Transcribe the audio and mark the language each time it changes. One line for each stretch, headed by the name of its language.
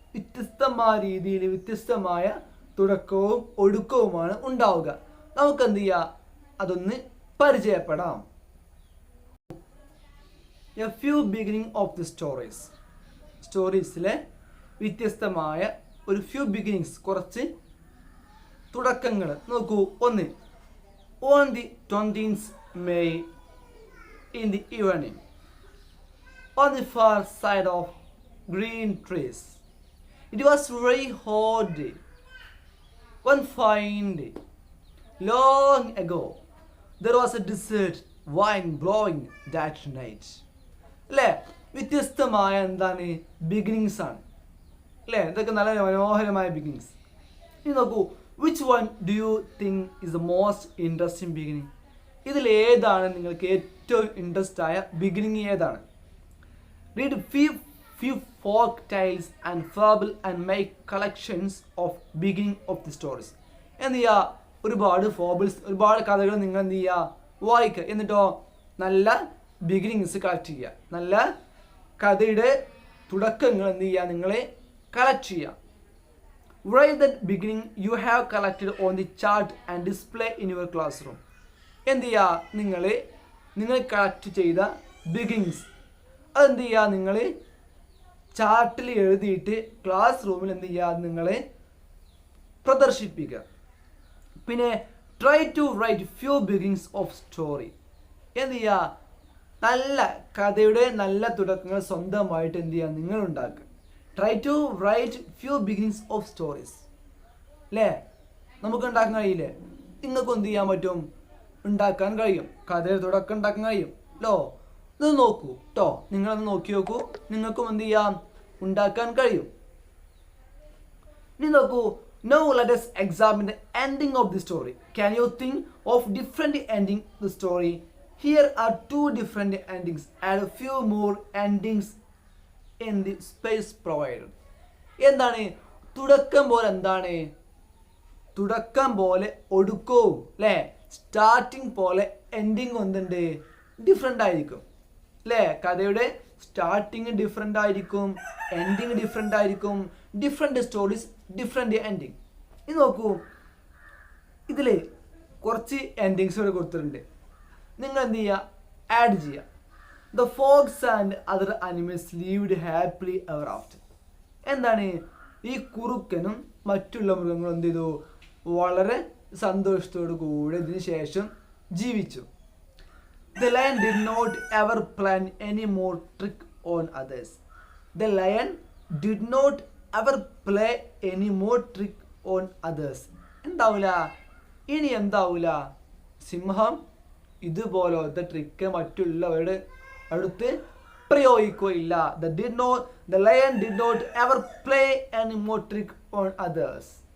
Malayalam: വ്യത്യസ്തമായ രീതിയിൽ വ്യത്യസ്തമായ തുടക്കവും ഒടുക്കവുമാണ് ഉണ്ടാവുക. നമുക്ക് എന്ത് ചെയ്യാം? അതൊന്ന് പരിചയപ്പെടാം.
English: A few beginning of the stories.
Malayalam: സ്റ്റോറീസിലെ വ്യത്യസ്തമായ ഒരു ഫ്യൂ ബിഗിനിങ്സ്, കുറച്ച് തുടക്കങ്ങൾ നോക്കൂ.
English: ഒന്ന്, on the 20th May in the evening, on the far side of green trees, it was very hot day. One fine day, long ago, there was a desert wind blowing that night.
Malayalam: അല്ലേ? വ്യത്യസ്തമായ എന്താണ് beginnings ആണ്. അല്ലേ? ഇതൊക്കെ നല്ല മനോഹരമായ beginnings.
English: ഇനി നോക്കൂ, which one do you think is the most interesting beginning?
Malayalam: ഇതിൽ ഏതാണ് നിങ്ങൾക്ക് ഏറ്റവും ഇൻട്രസ്റ്റ് ആയ ബിഗിനിങ്? ഏതാണ്?
English: Read few folk tales and fable and make collections of beginning of the stories.
Malayalam: എന്ത് ചെയ്യുക? ഒരുപാട് ഫോബിൾസ്, ഒരുപാട് കഥകൾ നിങ്ങൾ എന്ത് ചെയ്യുക? വായിക്കുക. എന്നിട്ടോ നല്ല ബിഗിനിങ്സ് കളക്ട് ചെയ്യുക. നല്ല കഥയുടെ തുടക്കങ്ങൾ എന്ത് ചെയ്യുക? നിങ്ങൾ കളക്ട് ചെയ്യുക.
English: Write the beginning you have collected on the chart and display in your classroom.
Malayalam: എന്ത് ചെയ്യുക? നിങ്ങൾ കളക്ട് ചെയ്ത ബിഗിനിങ്സ് അതെന്ത് ചെയ്യുക? നിങ്ങൾ ചാർട്ടിൽ എഴുതിയിട്ട് ക്ലാസ് റൂമിൽ എന്ത് ചെയ്യുക? നിങ്ങൾ പ്രദർശിപ്പിക്കുക. പിന്നെ
English: Try to write few beginnings of story.
Malayalam: എന്ത് ചെയ്യുക? നല്ല കഥയുടെ നല്ല തുടക്കങ്ങൾ സ്വന്തമായിട്ട് എന്ത് ചെയ്യുക? നിങ്ങൾ ഉണ്ടാക്കുക.
English: Try to write few beginnings of stories.
Malayalam: അല്ലേ? നമുക്ക് ഉണ്ടാക്കാൻ കഴിയില്ലേ? നിങ്ങൾക്കും എന്ത് ചെയ്യാൻ പറ്റും? ഉണ്ടാക്കാൻ കഴിയും. കഥയുടെ തുടക്കം ഉണ്ടാക്കാൻ കഴിയും. ലോ, ഇത് നോക്കൂ കേട്ടോ, നിങ്ങളൊന്ന് നോക്കി നോക്കൂ, നിങ്ങൾക്കും എന്ത് ചെയ്യാം? ഉണ്ടാക്കാൻ കഴിയും. ഇനി നോക്കൂ,
English: now let us examine the ending of the story. Can you think of different ending the story? Here are 2 different endings and a few more endings in the space provided.
Malayalam: എന്താണ് തുടക്കം പോലെ? എന്താണ് തുടക്കം പോലെ ഒടുക്കവും, അല്ലേ? സ്റ്റാർട്ടിങ് പോലെ ending എന്തുണ്ട്? Different ആയിരിക്കും. അല്ലേ? കഥയുടെ സ്റ്റാർട്ടിങ് ഡിഫറെൻ്റ് ആയിരിക്കും, എൻഡിങ് ഡിഫറെൻ്റ് ആയിരിക്കും. Different stories, different ending. ഇത് നോക്കൂ, ഇതിൽ കുറച്ച് എൻഡിങ്സ് ഇവിടെ കൊടുത്തിട്ടുണ്ട്. നിങ്ങൾ എന്ത് ചെയ്യുക? ആഡ് ചെയ്യുക.
English: The fox and other animals lived happily ever after.
Malayalam: എന്താണ്? ഈ കുറുക്കനും മറ്റുള്ള മൃഗങ്ങളും എന്ത് ചെയ്തു? വളരെ സന്തോഷത്തോടു കൂടി ഇതിന് ശേഷം ജീവിച്ചു.
English: The lion did not ever plan any more trick on others. The lion did not ever play any more trick on others.
Malayalam: എന്താവില്ല? ഇനി എന്താവില്ല? സിംഹം ഇതുപോലത്തെ ട്രിക്ക് മറ്റുള്ളവരുടെ അടുത്ത് പ്രയോഗിക്കുകയില്ല.
English: The lion did not ever play any more trick on others.